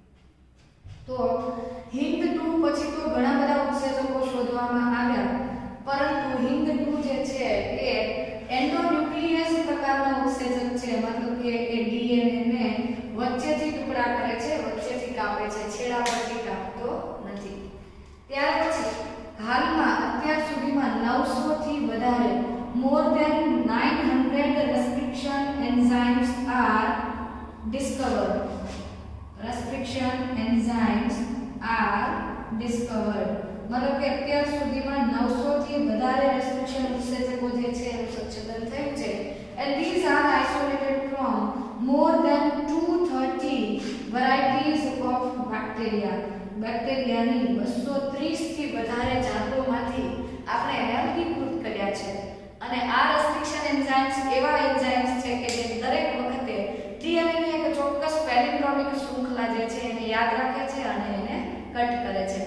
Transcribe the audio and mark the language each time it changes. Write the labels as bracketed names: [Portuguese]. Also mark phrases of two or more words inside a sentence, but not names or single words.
[Gujarati] તો HindII પછી તો ઘણા બધા ઉત્સેચકો શોધવામાં આવ્યા, પરંતુ HindII જે છે એ એન્ડોન્યુક્લિયસ પ્રકારનો ઉત્સેચક છે, મતલબ કે એ ડીએનએ ને વચ્ચેથી ટુકડા કરે છે, વચ્ચેથી કાપે છે, છેડા પરથી કાપતો નથી. ત્યાર પછી હાલમાં અત્યાર સુધીમાં 900 થી વધારે [English] more than 900 restriction enzymes are discovered. Restriction enzymes are discovered. [Gujarati] મતલબ કે અત્યાર સુધીમાં 900 થી વધારે રેસ્ટ્રિક્શન ઉત્સેચકો જે છે એનું સંશોધન થયું છે, [English] and these are isolated from more than 230 varieties of bacteria. [Gujarati] બેક્ટેરિયાની 230 થી વધારે જાતોમાંથી આપણે વર્ગીકૃત કર્યા છે. અને આ [English] restriction enzymes [Gujarati] એવા એન્ઝાઇમ્સ છે કે જે દરેક વખતે ડીએનએ ની એક ચોક્કસ પેલિન્ડ્રોમિક શૃંખલા જે છે એને યાદ રાખે છે અને એને કટ કરે છે.